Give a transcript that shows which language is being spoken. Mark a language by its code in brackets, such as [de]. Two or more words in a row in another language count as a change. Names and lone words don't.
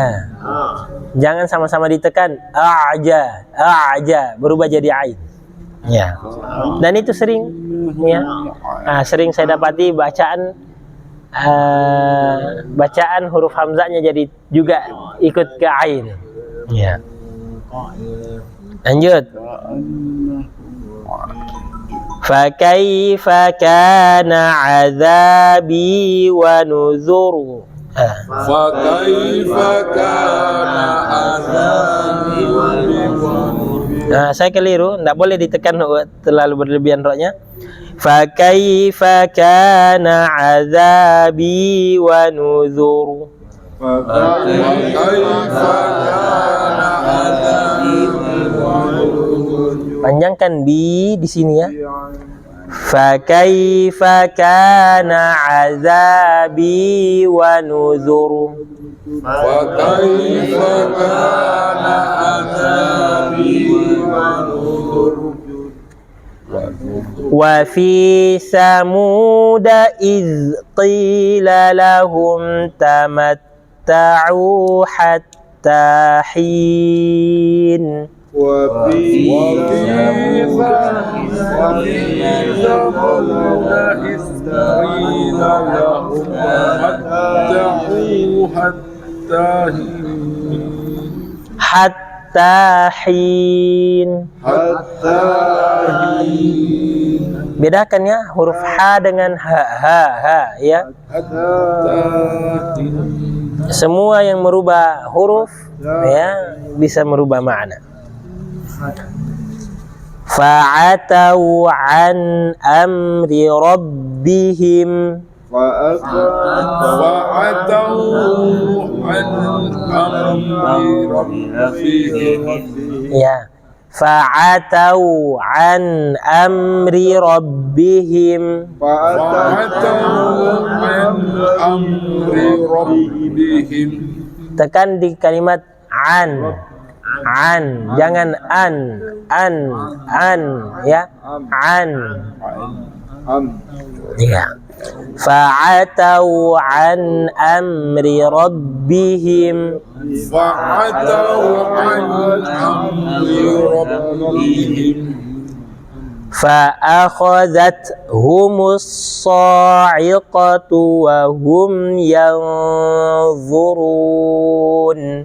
[id] Jangan sama-sama ditekan a'ja berubah jadi ain. Ya. Dan itu sering ya. Nah, sering saya dapati bacaan huruf hamzahnya jadi juga ikut ke ain. Ya. Lanjut. [ar] فكيف كان عذابي ونذر. فكيف كان عذابي ونذر. [id] Nah, saya keliru, tidak boleh ditekan terlalu berlebihan roknya. [ar] فكيف كان عذابي ونذر. [id] Panjangkan bi di sini ya. [ar] فكيف كان عذابي ونذر. فكيف كان عذابي ونذر. وفي ثمود إذ قيل لهم تمتعوا حتى حين. وفي ثمود إذ قيل لهم تمتعوا حتى حين. [id] Bedakan ya huruf ha dengan ha ya. Semua yang merubah huruf ya bisa merubah makna. [ar] فعتوا عن أمر ربهم. فأتوا عن أمر ربهم [id] Ya. [ar] فعتوا عن أمر ربهم. فأتوا عن أمر ربهم [id] Tekan di kalimat an. An, jangan an ya. An. [ar] Ya. فعتوا عن أمر ربهم. فأتوا عن أمر ربهم فأخذتهم الصاعقة وهم ينظرون.